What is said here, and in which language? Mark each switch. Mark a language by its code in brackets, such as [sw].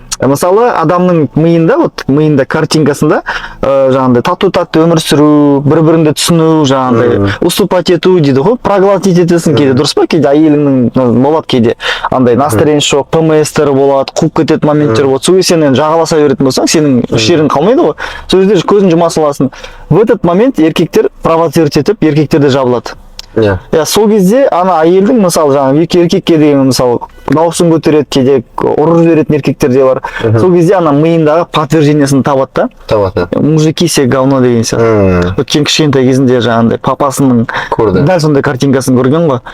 [kk] Мысалы, адамның миында, вот миында картинкасында жаңағындай тату-тату өмір сүру, бір-біріңді түсіну, жаңағындай уступать ету дейді ғой, проглотить етесің кейде, дұрыс па? Кейде әйеліңнің болады кейде. Андай настроение жоқ, ПМС-тері болады, қуып кететін моменттер болады. Сол кезде сен жағаласа беретін болсаң, сенің ішерің қалмайды ғой. Сол кезде көзін жұма саласың. [ru] В этот момент [kk] еркектер провоцировать етіп, еркектер де жабылады. Сол кезде ана әйелдің, мысалы жаңағы еркекке деген мысалы дауысын көтереді, кейде ұрып жіберетін еркектер де бар. Сол кезде ана миындағы подтверждениесін табады да. [ru] Мужики все говно [kk] деген сияқты. Өткен кішкентай кезінде жаңағындай папасының дәл сондай картинкасын көрген ғой.